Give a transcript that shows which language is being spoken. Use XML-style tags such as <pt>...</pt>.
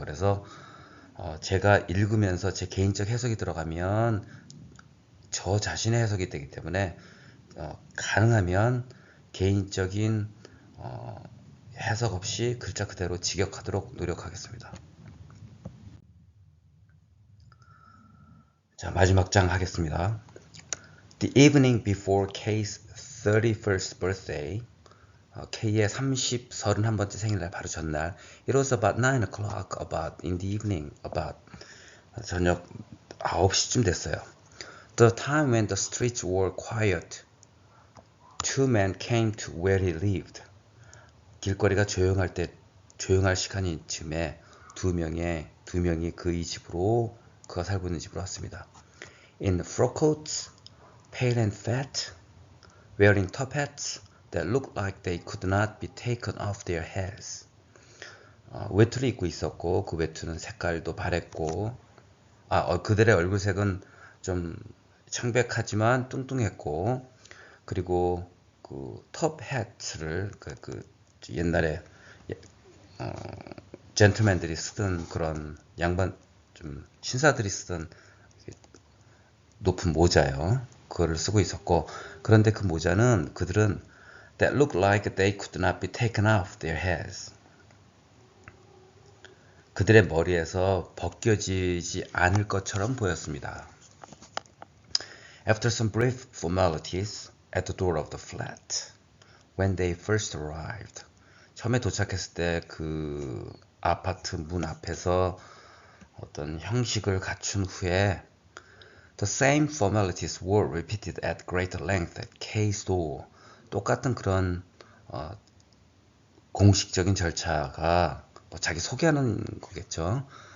<ko>그래서 제가 읽으면서 제 개인적 해석이 들어가면 저 자신의 해석이 되기 때문에 가능하면 개인적인 해석 없이 글자 그대로 직역하도록 노력하겠습니다. 자, 마지막 장 하겠습니다.</ko> <en>The evening before Kay's 31st birthday,</en> <ko>K의 31번째 생일날 바로 전날,</ko> <en>it was about 9 o'clock about in the evening, about</en> <ko>저녁 9시쯤 됐어요.</ko> <en>The time when the streets were quiet, two men came to where he lived.</en> <ko>길거리가 조용할 시간인 쯤에 두 명이 그가 살고 있는 집으로 왔습니다.</ko> <en>In frock coats, pale and fat, wearing top hats that looked like they could not be taken off their heads.</en> <ko>외투를 입고 있었고 그 외투는 색깔도 바랬고 그들의 얼굴색은 좀 창백하지만 뚱뚱했고, 그리고 그 톱 해트를 옛날에 젠틀맨들이 쓰던 그런 양반 좀 신사들이 쓰던 높은 모자요. 그거를 쓰고 있었고, 그런데 그 모자는 그들은</ko> <en>that looked like they could not be taken off their heads.</en> <ko>그들의 머리에서 벗겨지지 않을 것처럼 보였습니다.</ko> <en>After some brief formalities at the door of the flat, when they first arrived.</en> <ko>처음에 도착했을 때 그 아파트 문 앞에서 어떤 형식을 갖춘 후에</ko> <en>the same formalities were repeated at greater length at K's door.</en> <ko>똑같은 그런 공식적인 절차가 자기 소개하는 거겠죠.</ko>